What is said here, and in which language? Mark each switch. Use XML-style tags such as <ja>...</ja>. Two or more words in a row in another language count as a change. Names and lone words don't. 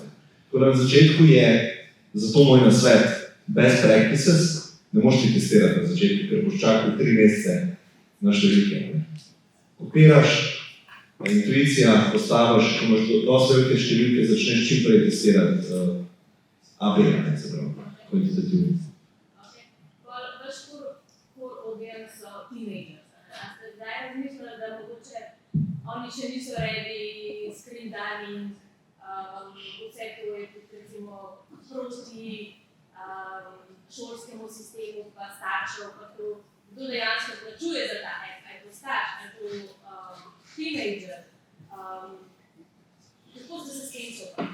<sl>Tako da na začetku je, zato moj nasvet,</sl> <en>best practices,</en> <sl>ne moš ti testirati na začetku, ker boš čakal 3 mesece na številke. Kopiraš, intuicija postaviš, ko imaš dosti velike številke, začneš čim prej testirati AB, se pravi, kvantitativno. Vaš</sl> <en>core audience</en> <sl>so teenagers. A ste zdaj razmišljali, da mogoče oni še niso</sl> <en>ready screen timing,</en> <sl>vse to je tudi recimo proti šolskemu sistemu, pa staršev, pa to, kdo dejansko plačuje za ta app, ali to starš, ali to teenager. Kako ste se s tem soočali?</sl>